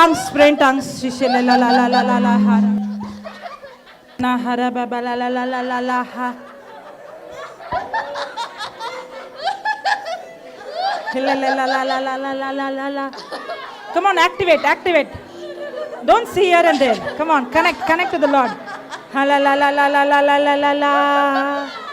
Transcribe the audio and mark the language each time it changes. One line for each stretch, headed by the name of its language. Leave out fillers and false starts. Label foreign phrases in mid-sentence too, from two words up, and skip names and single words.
English: pray in tongues. Shishele la la la la la la hara. Na hara baba la la la la la la ha. La la la la la la la la la la la. Come on, activate. Don't see here and there. Come on, connect to the Lord. Ha la la la la la la la la la la.